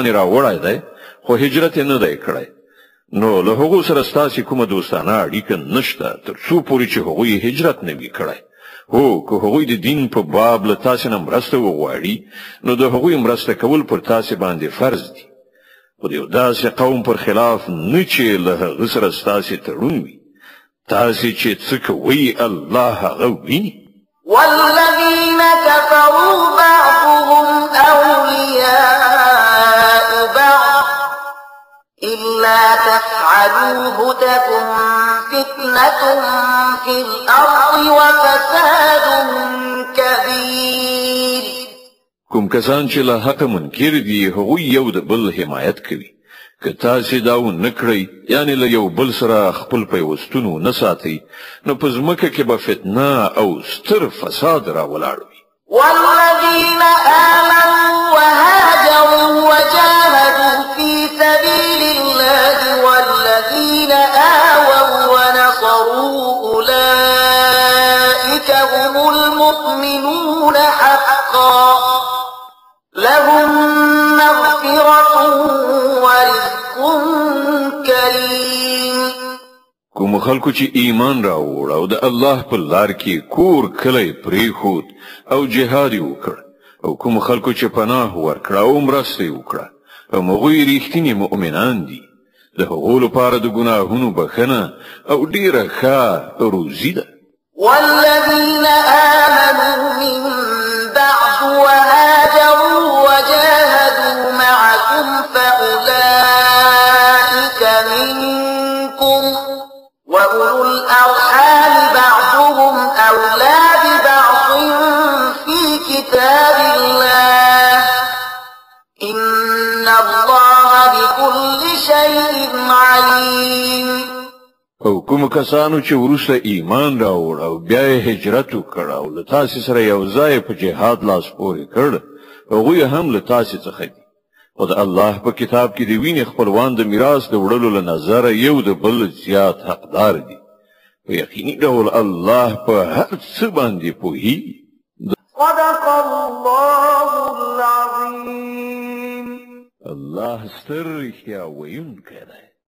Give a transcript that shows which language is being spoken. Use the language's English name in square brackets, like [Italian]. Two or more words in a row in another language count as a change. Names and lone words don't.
[Pashto] راوړای دی خو هجرت نه دی کړی نو له هغو سره ستاسو کومه دوستانه اړیکه نشته تر څو پورې چې هغوی هجرت نه وي کړی هو که هغوی د دین په باب له تاسو نه مرسته وغواړي نو د هغوی مرسته کول پر تاسو باندې فرض دي خو د یو داسې قوم پر خلاف نه چې له هغه سره ستاسو تړون وي تاسو چې څه کوئ الله هغه ویني [Arabic] والذين كفروا بعضهم أولياء بعض إلا تفعلوه تكن فتنة في الأرض وفساد كبير [Pashto] کوم کسان چې له حق منکر دي هغوی یو د بل حمایت کوي که تاسو دا ونه کړئ یعنی له یو بل سره خپل پیوستون نه ساتئ نو په ځمکه کې به فتنه او ستر فساد راولاړوي [Arabic] والذين آمنوا وهاجروا وجاهدوا في سبيل الله والذين آووا ونصروا أولئك هم المؤمنون حقا لهم مغفرة ورزق كريم [Pashto] کوم خلکو چې ایمان راوړ او د الله په لار کې کور کلی پریښود او جهاد وکړ او کوم خلکو چې پناه ورکړ او مرسته وکړه او هغوی ریښتینی مؤمنان دي د هغو لپاره د ګناهونو بخښنه او ډیره ښه روزي ده [Arabic] والذين آمنوا من بعد وهاجروا وجاهدوا معكم فأولئك منكم وأولو الأرحام بعضهم أولى ببعض في كتاب الله إن الله بكل شيء عليم [Pashto] او کوم کسانو چې ورسره ایمان راوړ او بیا هجرت وکړ او له تاسو سره یو ځای په جهاد لاس پورې کړ هغوی هم له تاسو څخه دي او د الله په کتاب کې د وینې خپلوان د میراث د وړلو له نظره یو د بل زیات حقدار دي په یقیني ډول الله په هر څه باندې پوهیږي [Arabic] صدق الله العظيم [Pashto] الله ستر رښتیا ویونکی دی